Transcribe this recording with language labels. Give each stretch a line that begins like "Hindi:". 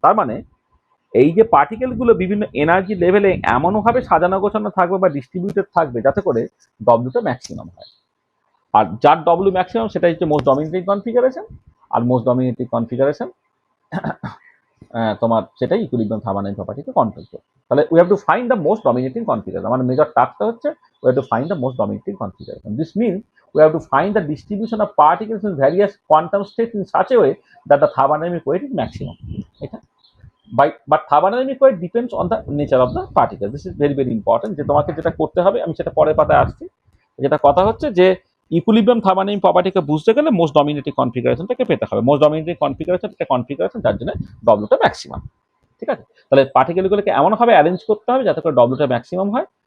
Bangla: তার মানে এই যে পার্টিকেলগুলো বিভিন্ন এনার্জি লেভেলে এমনভাবে সাজানো গোছানো থাকবে বা ডিস্ট্রিবিউটেড থাকবে যাতে করে ডব্লিউটা ম্যাক্সিমাম হয়। আর যার ডব্লিউ ম্যাক্সিমাম সেটা হচ্ছে মোস্ট ডমিনেটিং কনফিগারেশন। আর মোস্ট ডমিনেটিং কনফিগারেশন তোমার সেটাই ইকুইলিব্রিয়াম থার্মোডাইনামিক প্রপার্টিকে কন্ট্রোল করবে। তাহলে
English: We have to find the most dominating configuration.
Bangla: আমার মেজর টাস্কটা হচ্ছে
English: We have to find the most dominating configuration.
Bangla: This means
English: we have to find the distribution of particles in various quantum states in such a way that the thermodynamic weight is maximum. But thermodynamic weight depends on the nature of the particle. This is very very important.
Bangla: যে তোমাকে যেটা করতে হবে আমি সেটা পরের পাতায় আসছি। যেটা কথা হচ্ছে যে ইকুইলিব্রিয়াম থার্মোডাইনামিক প্রপার্টিকে বুঝতে গেলে মোস্ট ডমিনেটিং কনফিগারেশনটাকে পেতে হবে। মোস্ট ডমিনেটিং কনফিগারেশন একটা কনফিগারেশন যার জন্য ডব্লিউটা ম্যাক্সিমাম। ঠিক আছে, তাহলে পার্টিকেলগুলোকে এমনভাবে অ্যারেঞ্জ করতে হবে যাতে করে ডব্লিউটা ম্যাক্সিমাম হয়।